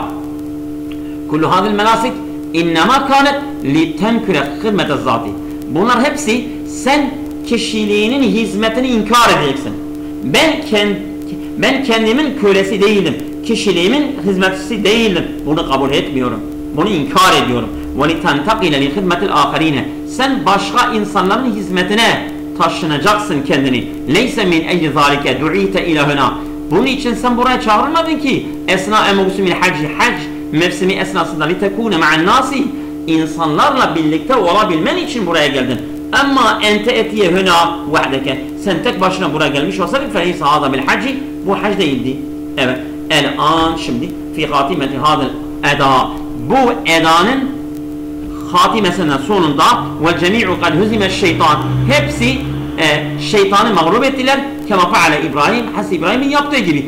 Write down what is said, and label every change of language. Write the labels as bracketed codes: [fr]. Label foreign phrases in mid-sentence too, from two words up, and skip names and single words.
[ar] كل هذه المناسك إنما كانت لتنكر خدمة الذات. [tr] Bunlar hepsi sen kişiliğinin hizmetini inkar edeceksin. Ben kendimin kölesi değilim. Kişiliğimin hizmetçisi değilim. Bunu kabul etmiyorum. Bunu inkar ediyorum. [ar] وَلِتَنْتَقِلَ لِخِدْمَةِ الْآخَرِينَ. [tr] Sen başka insanların hizmetine taşınacaksın kendini. [ar] لَيْسَ مِنْ اَيْلِ ذَٰلِكَ دُعِيْتَ اِلَهُنَا. [tr] Bunun için sen buraya çağrılmadın ki. [ar] أثناء موسم [tr] hac mevsimi esnasında [ar] لِتَكُونَ مَعَ النَّاسِ. [tr] İnsanlarla birlikte olabilmen için buraya geldin. [ar] Ama أنت آتية هنا وحدك. [tr] Sen tek başına buraya gelmiş olsaydın [ar] فَلَيْسَ هَذَا بِالْحَجِّ. [tr] Bu hac değildi. Evet. [ar] El-an şimdi في خاتمة هذا الأداء. [tr] Bu edanın hatimesinin sonunda [ar] والجميع قد هزم الشيطان. [tr] Hepsi şeytanı mağlup ettiler. [ar] كما فعل إبراهيم. [tr] Has İbrahim'in yaptığı gibi.